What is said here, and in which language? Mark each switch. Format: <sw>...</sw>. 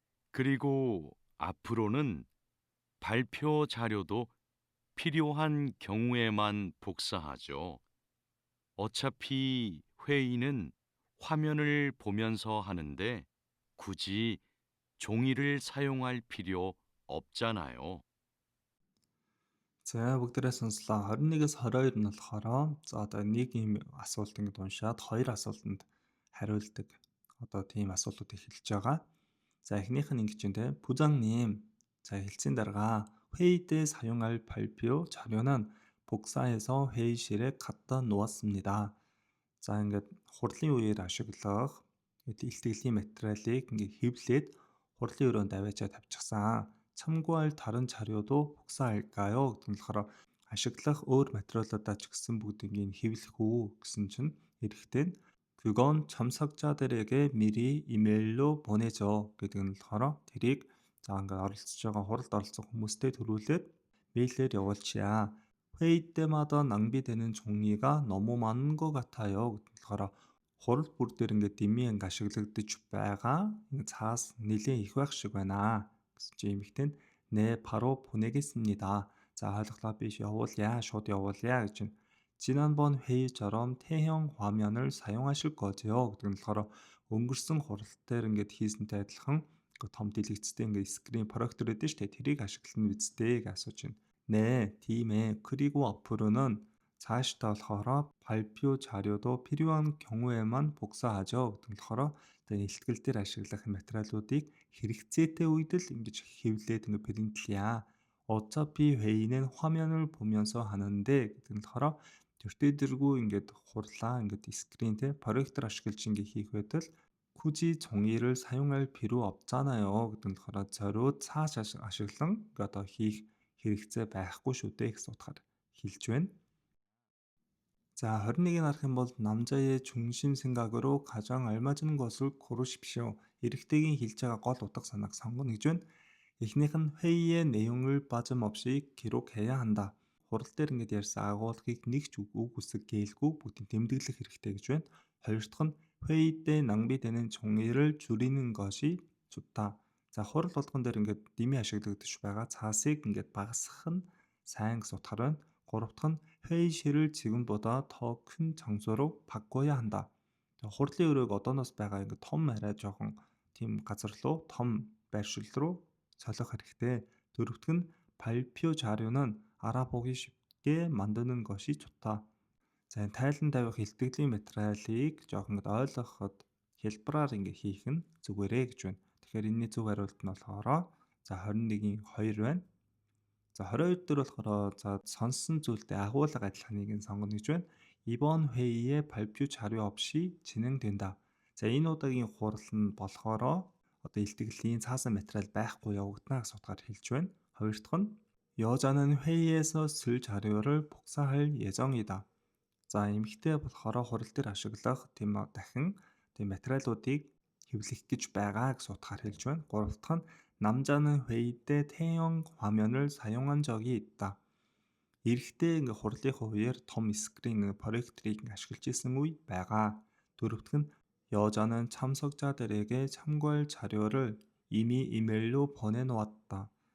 <ko>그리고 앞으로는 발표 자료도 필요한 경우에만 복사하죠. 어차피 회의는 화면을 보면서 하는데 굳이 종이를 사용할 필요 없잖아요.</ko> <mn>За бүгдээрээ сонслоо. 21-ээс 22 нь болохоор за одоо нэг юм асуулт ингэ уншаад хоёр асуултанд хариулдаг. Одоо тийм асуултуудыг хэлж байгаа. За эхнийх нь ингэж байна те.</mn> <ko>부장님. 자,</ko> <mn>хэлцийн дарга</mn> <ko>회의 때 사용할 발표 자료는 복사해서 회의실에 갖다 놓았습니다.</ko> <mn>За ингээд хурлын үеэр ашиглах илтгэлийн материалыг ингээд хэвлээд хурлын өрөөнд аваачаа тавьчихсан.</mn> <ko>참고할 다른 자료도 복사할까요?</ko> <mn>гэдэг нь болохоор ашиглах өөр материалуудаа ч гэсэн бүгдийг хэвлэх үү гэсэн чинь эрэхтэн</mn> <ko>그건 참석자들에게 미리 이메일로 보내죠</ko> <mn>гэдэг нь болохоор тэрийг за ингээд оролцож байгаа хуралд оролцох хүмүүстээ төрүүлээд 메일ээр явуулчихъя.</mn> <ko>회의 때마다 낭비되는 종이가 너무 많은 것 같아요</ko> <mn>гэдэг нь болохоор хурал бүр дээр ингээд дэмий ингээд ашиглагдаж байгаа цаас нэлээд их байх шиг байна. гэсэн чи эмэгтэй нь</mn> <ko>네 바로 보내겠습니다.</ko> <mn>자 ойлголоо биш явуулъя шууд явуулъя гэж байна.</mn> <ko>지난번 회의처럼 태형 화면을 사용하실 거죠</ko> <mn>гэдэг нь болохоор өнгөрсөн хурал дээр ингээд хийсэнтэй адилхан том дэлгэцтэй ингээд скрин проектор гэдэг шүү дээ. тэрийг ашиглана үсттэй гэж асууж байна.</mn> <ko>네, 팀에 그리고 앞으로는</ko> <mn>цаашдаа болохоор</mn> <ko>발표 자료도 필요한 경우에만 복사하죠.</ko> <mn>гэдэг нь болохоор тэгээ илтгэл дээр ашиглах материалуудыг хэрэгцээтэй үед л ингэж хэвлээд ингэ принтлэе.</mn> <ko>어차피 회의는 화면을 보면서 하는데</ko> <mn>гэдэг нь болохоор тэртээдэргүй ингээд хурлаа ингээд скрин те проектор ашиглаж ингэ хийх байтал</mn> <ko>굳이 종이를 사용할 필요 없잖아요.</ko> <mn>гэдэг нь болохоор зориуд цааш ашиглан одоо хийх хэрэгцээ байхгүй шүү дээ гэсэн утгаар хэлж байна.</mn> <ko>자, 21을</ko> <mn>харах юм бол</mn> <ko>남자의 중심 생각으로 가장 알맞은 것을 고르십시오.</ko> <mn>эрэгтэйгийн хэлж байгаа гол утга санааг сонгоно гэж байна. Эхнийх нь</mn> <ko>회의의 내용을 빠짐없이 기록해야 한다.</ko> <mn>хурал дээр ингэж ярьсан агуулгыг нэг ч үг үсэг гээгүй бүгдийг тэмдэглэх хэрэгтэй гэж байна. хоёр дахь нь</mn> <ko>회의 때 낭비되는 종이를 줄이는 것이 좋다.</ko> <mn>За хурал болгон дээр ингээд дэмий ашиглагдаж байгаа цаасыг ингээд багасгах нь сайн гэсэн утгаар байна. гурав дахь нь</mn> <ko>회의실을 지금보다 더 큰 장소로 바꿔야 한다.</ko> <mn>хурлын өрөөг одооноос байгаа ингээд том арай жоохон тийм газар руу том байршил руу солих хэрэгтэй. дөрөвт нь</mn> <ko>발표 자료는 알아보기 쉽게 만드는 것이 좋다.</ko> <mn>За энэ тайлан тавих илтгэлийн материалыг жоохон ойлгоход хэлбэраар ингээд хийх нь зүгээрээ гэж байна. Тэгэхээр энэний зөв хариулт нь болохоор за 21-ийн 2 байна. За 22 дээр болохоор за сонссон зүйлдээ агуулга адилханыг нь сонгоно гэж байна.</mn> <ko>이번 회의에 발표 자료 없이 진행된다.</ko> <mn>За энэ удаагийн хурал нь болохоро одоо илтгэлийн цаасан материал байхгүй явагдана гэсэн утгаар хэлж байна. хоёр дахь нь</mn> <ko>여자는 회의에서 쓸 자료를 복사할 예정이다.</ko> <mn>За эмэгтэй болохоор хурал дээр ашиглах тийм дахин тийм материалуудыг хэвлэх гэж байгаа гэсэн утгаар хэлж байна. гурав дахь нь</mn> <ko>남자는 회의 때 태형 화면을 사용한 적이 있다.</ko> <mn>Эрэхтэй хурлынхаа үеэр том скрин проекторыг ашиглаж исэн үе байгаа. дөрөв дахь нь</mn> <ko>여자는 참석자들에게 참고할 자료를 이미 이메일로 보내놓았다.</ko>